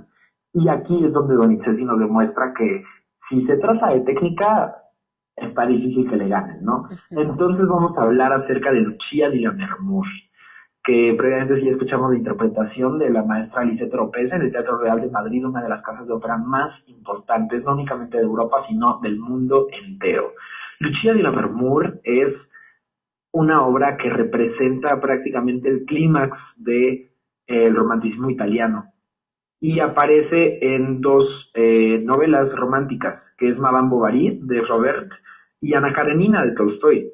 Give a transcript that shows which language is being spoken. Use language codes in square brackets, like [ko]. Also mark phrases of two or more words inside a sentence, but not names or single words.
[es] Y aquí es donde Donizetti nos demuestra que si se trata de técnica, está difícil que le ganen, ¿no? Entonces vamos a hablar acerca de Lucia di Lammermoor, que previamente sí escuchamos la interpretación de la maestra Lisette Oropesa en el Teatro Real de Madrid, una de las casas de ópera más importantes, no únicamente de Europa, sino del mundo entero. Lucia di Lammermoor es una obra que representa prácticamente el clímax del romanticismo italiano y aparece en dos novelas románticas, que es Madame Bovary de Robert y Ana Karenina de Tolstoy.